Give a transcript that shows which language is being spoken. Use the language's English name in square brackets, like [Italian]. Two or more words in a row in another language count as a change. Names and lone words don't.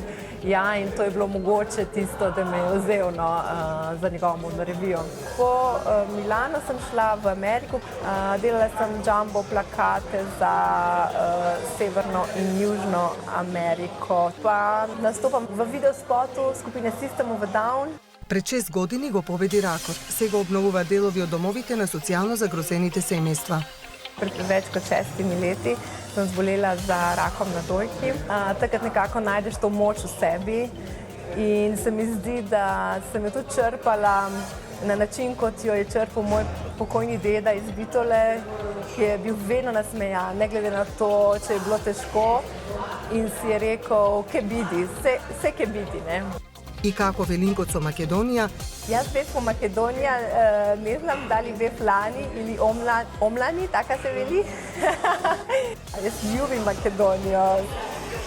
[Slovenian] Ja, in to je bilo mogoče tisto, da me je vzel za njegovo modno revijo. Po Milanu sem šla v Ameriko, delala sem jumbo plakate za Severno in Južno Ameriko. Pa nastopam v videospotu skupine System of a Down. [Macedonian] Пред 6 години го победи ракот. Сега обновува делови од домовите на социјално загрозените семејства. [Slovenian] Pred več kot 6 leti sem zbolela za rakom na dojki. Takrat nekako najdeš to moč v sebi in se mi zdi, da sem jo tudi črpala na način, kot jo je črpal moj pokojni deda iz Bitole, ki je bil vedno nasmejan, ne glede na to, če je bilo težko in si je rekel, [Macedonian] ќе биде, [Slovenian] vse [Macedonian] ќе биде, [Slovenian] ne. [Macedonian] И како велинкот со Македонија? Јас бев по Македонија, не знам дали бев лани или омлани, така се вели. Јас љубим Македонија.